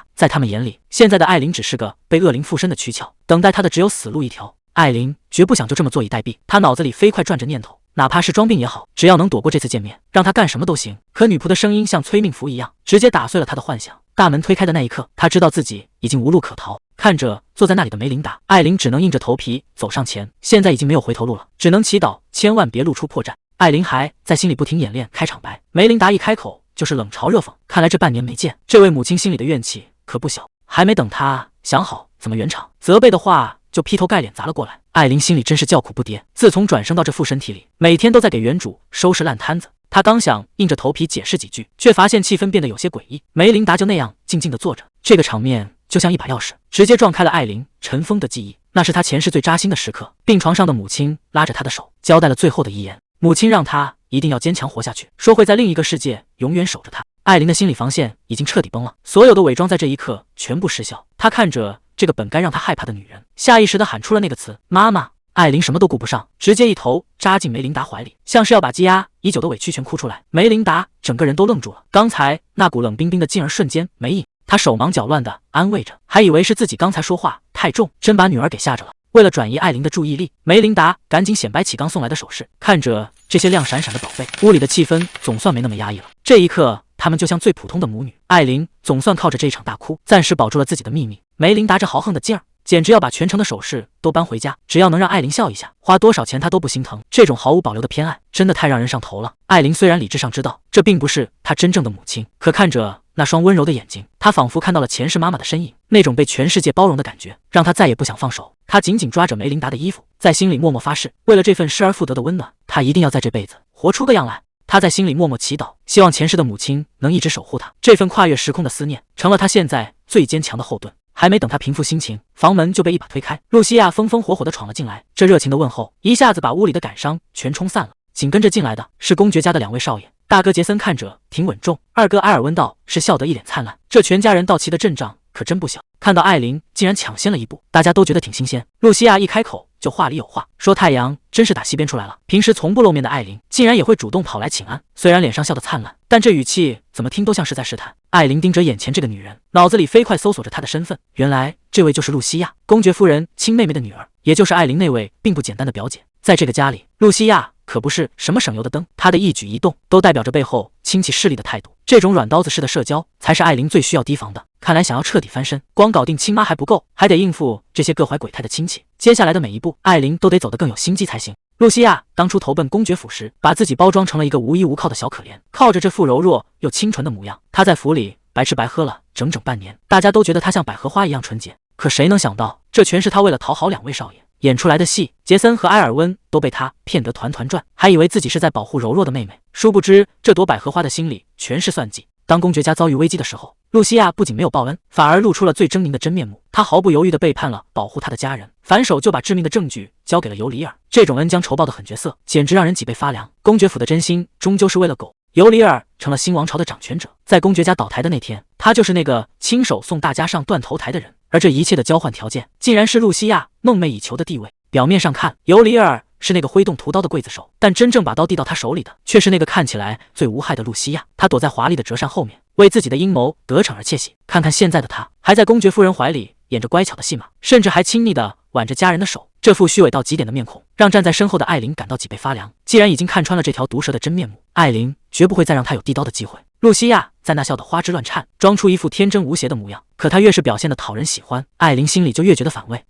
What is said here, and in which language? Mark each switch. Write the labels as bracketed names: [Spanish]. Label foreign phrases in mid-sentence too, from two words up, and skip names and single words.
[Chinese] 在他們眼裡，現在的艾琳只是個被惡靈附身的軀殼，等待她的只有死路一條。艾琳絕不想就這麼坐以待斃，她腦子裡飛快轉着念頭，哪怕是裝病也好，只要能躲過這次見面，讓她幹什麼都行。可女僕的聲音像催命符一樣，直接打碎了她的幻想。大門推開的那一刻，她知道自己已經無路可逃。看着坐在那裡的梅琳達，艾琳只能硬着頭皮走上前。現在已經沒有回頭路了，只能祈禱千萬別露出破绽。艾琳還在心裡不停演練開場白，梅琳達一開口就是冷嘲熱諷。看來這半年沒見，這位母親心裡的怨氣可不小。還沒等她想好怎麼圓場，責備的話就劈頭蓋臉砸了過來。艾琳心裡真是叫苦不迭。自從轉生到這副身體裡，每天都在給原主收拾爛攤子。她剛想硬着頭皮解釋幾句，卻發現氣氛變得有些詭異。梅琳達就那樣靜靜地坐着，這個場面就像一把鑰匙，直接撞開了艾琳塵封的記憶。那是她前世最扎心的時刻。病床上的母親拉着她的手，交代了最後的遺言。母親讓她一定要堅強活下去，說會在另一個世界永遠守着她。艾琳的心理防線已經徹底崩了，所有的偽装在這一刻全部失效。她看着這個本該讓她害怕的女人，下意識地喊出了那個詞：媽媽。艾琳什麼都顧不上，直接一頭扎進梅琳達懷裡，像是要把積壓已久的委屈全哭出來。梅琳達整個人都愣住了，剛才那股冷冰冰的勁兒瞬間沒影。她手忙腳亂地安慰着，還以為是自己剛才說話太重，真把女兒給嚇着了。為了轉移艾琳的注意力，梅琳達趕緊顯擺起剛送來的首飾。看着這些亮閃閃的寶貝，屋裡的氣氛總算沒那麼壓抑了。這一刻，她们就像最普通的母女。艾琳總算靠着這一場大哭，暫時保住了自己的秘密。梅琳達這豪橫的勁兒，簡直要把全城的首飾都搬回家，只要能讓艾琳笑一下，花多少錢她都不心疼。這種毫無保留的偏愛，真的太讓人上頭了。艾琳雖然理智上知道這並不是她真正的母親，可看着那雙溫柔的眼睛，她仿佛看到了前世媽媽的身影，那種被全世界包容的感覺，讓她再也不想放手。她緊緊抓着梅琳達的衣服，在心裡默默發誓，為了這份失而復得的溫暖，她一定要在這輩子活出個樣來。她在心裡默默祈禱，希望前世的母親能一直守護她。這份跨越時空的思念，成了她現在最堅強的後盾。還沒等他平復心情，房門就被一把推開，露西亞風風火火地闖了進來。這熱情的問候一下子把屋裡的感傷全沖散了。緊跟着進來的是公爵家的兩位少爺，大哥傑森看着挺穩重，二哥埃爾溫道是笑得一臉燦爛。這全家人到齊的陣仗可真不小。看到艾琳竟然搶先了一步，大家都覺得挺新鮮。露西亞一開口就話裡有話說太陽真是打西邊出來了。平時從不露面的艾琳竟然也會主動跑來請安，雖然臉上笑得燦爛，但這語氣怎麼聽都像是在試探。艾琳盯着眼前這個女人，腦子裡飛快搜索着她的身份，原來這位就是露西亞，公爵夫人親妹妹的女兒，也就是艾琳那位並不簡單的表姐。在這個家裡，露西亞可不是什麼省油的燈，她的一舉一動都代表着背後親戚勢力的態度。這種軟刀子式的社交才是艾琳最需要提防的。看來想要徹底翻身，光搞定親媽還不夠，還得應付這些各懷鬼胎的親戚。接下來的每一步，艾琳都得走得更有心機才行。露西亞當初投奔公爵府時，把自己包裝成了一個無依無靠的小可憐，靠着這副柔弱又清純的模樣，她在府裡白吃白喝了整整半年，大家都覺得她像百合花一樣純潔。可誰能想到，這全是她為了討好兩位少爺演出來的戲。傑森和埃爾溫都被他騙得團團轉，還以為自己是在保護柔弱的妹妹，殊不知這朵百合花的心裡全是算計。當公爵家遭遇危機的時候，露西亞不僅沒有報恩，反而露出了最猙獰的真面目。她毫不猶豫地背叛了保護她的家人，反手就把致命的证據交給了尤里爾。這種恩將仇報的狠角色，簡直讓人脊背發涼。公爵府的真心終究是為了狗。尤里爾成了新王朝的掌權者，在公爵家倒台的那天，他就是那個親手送大家上断頭台的人。而這一切的交換條件，竟然是露西亞夢寐以求的地位。表面上看，尤里爾是那個挥动屠刀的刽子手，但真正把刀递到他手裡的，卻是那個看起來最無害的露西亞。他躲在華麗的折扇後面，為自己的陰謀得逞而竊喜。看看現在的他，還在公爵夫人懷裡演着乖巧的戲碼，甚至還親昵地挽着家人的手。這副虛偽到極點的面孔，讓站在身後的艾琳感到脊背發涼。既然已經看穿了這條毒蛇的真面目，艾琳絕不會再讓他有遞刀的機會。露西亞在那笑得花枝亂顫，裝出一副天真無邪的模樣。可她越是表現得討人喜歡，艾琳心裡就越覺得反胃。